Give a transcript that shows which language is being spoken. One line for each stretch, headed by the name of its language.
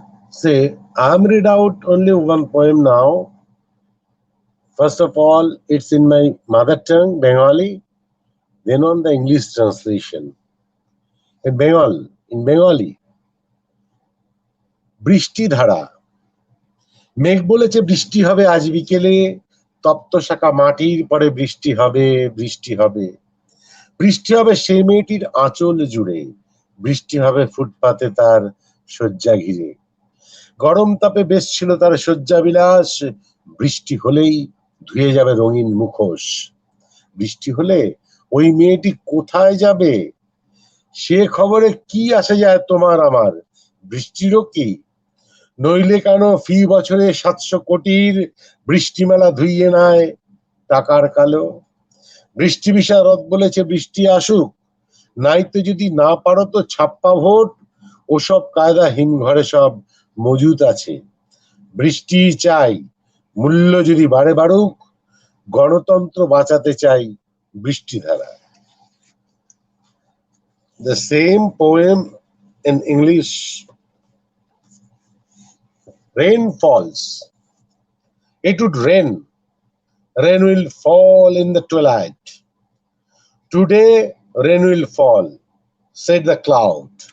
English: Say, I'm read out only one poem now. First of all, it's in my mother tongue, Bengali, then on the English translation. In Bengali,
Bangla: বৃষ্টি ধারা। মেঘ বলেছে বৃষ্টি হবে আজ বিকেলে, তপ্ত শাখা মাটির পরে বৃষ্টি হবে, বৃষ্টি হবে। বৃষ্টি হবে সেই মেয়েটির আঁচল জুড়ে, বৃষ্টি হবে ফুটপাতে তার শয্যা ঘিরে। গরম তাপে বেশ ছিল তার শয্যা বিলাস, বৃষ্টি হলেই ধুয়ে যাবে রঙিন মুখোশ। বৃষ্টি হলে ওই মেয়েটি কোথায় যাবে, সে খবরে কি আসে যায় তোমার আমার, বৃষ্টিরও কি? নইলে কেন ফি বছরে 700 কোটির বৃষ্টিমেলা ধুইয়ে নেয় টাকার কালো। বৃষ্টি বিশা রথ বলেছে বৃষ্টি আসুক, নাইতে যদি না পারো তো ছাপ্পা ভোট, ওসব কায়দা হিমঘরে সব মজুত আছে। বৃষ্টি চাই, মূল্য যদি বাড়ুক, গণতন্ত্র বাঁচাতে চাই বৃষ্টিধারা।
English: The same poem in English. Rain falls. It would rain. Rain will fall in the twilight. Today rain will fall, said the cloud.